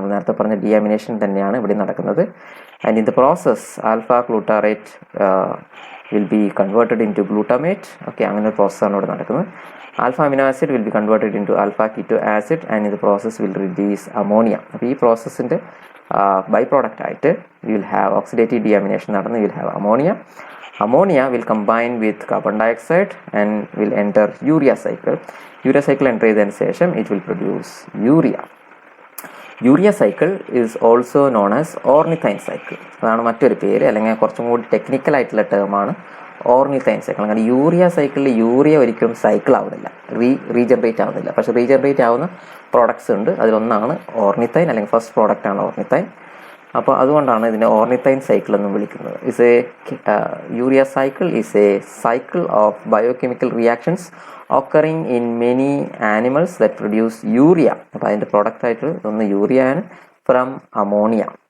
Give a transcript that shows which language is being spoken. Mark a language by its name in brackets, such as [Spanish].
[Malayalam] നമ്മൾ നേരത്തെ പറഞ്ഞ ഡിയാമിനേഷൻ തന്നെയാണ് ഇവിടെ നടക്കുന്നത്. [English] And in the process alpha glutarate will be converted into glutamate. [Malayalam] Okay, അങ്ങനെ ഒരു പ്രോസസ്സാണ് ഇവിടെ നടക്കുന്നത്. [English] Alpha amino acid will be converted in to alpha keto acid and in the process will release ammonia. [Malayalam] അപ്പോൾ ഈ പ്രോസസ്സിൻ്റെ by product ആയിട്ട് [English] will have [Malayalam] oxidative deamination നടന്ന് will have ammonia. [English] Ammonia will combine with carbon dioxide and will enter urea cycle. Urea cycle enter [Malayalam] ചെയ്തതിന് ശേഷം [English] it will produce urea. Urea cycle is also known as ornithine cycle. [Malayalam] അതാണ് മറ്റൊരു പേര്, അല്ലെങ്കിൽ കുറച്ചും കൂടി technical ആയിട്ടുള്ള ടേമാണ് ഓർണിത്തൈൻ സൈക്കിൾ. അങ്ങനെ യൂറിയ സൈക്കിളിൽ യൂറിയ ഒരിക്കലും സൈക്കിൾ ആവുന്നില്ല, റീജനറേറ്റ് ആവുന്നില്ല. പക്ഷേ റീജനറേറ്റ് ആവുന്ന പ്രോഡക്ട്സ് ഉണ്ട്. അതിലൊന്നാണ് ഓർണിത്തൈൻ, അല്ലെങ്കിൽ ഫസ്റ്റ് പ്രോഡക്റ്റാണ് ഓർണിത്തൈൻ. അപ്പോൾ അതുകൊണ്ടാണ് ഇതിനെ ഓർണിത്തൈൻ സൈക്കിൾ എന്നും വിളിക്കുന്നത്. [English] Urea cycle is a cycle of biochemical reactions occurring in many animals that produce urea. [Malayalam] അപ്പോൾ അതിൻ്റെ പ്രോഡക്റ്റ് ആയിട്ട് ഒന്ന് യൂറിയ ആണ്. [English] From ammonia.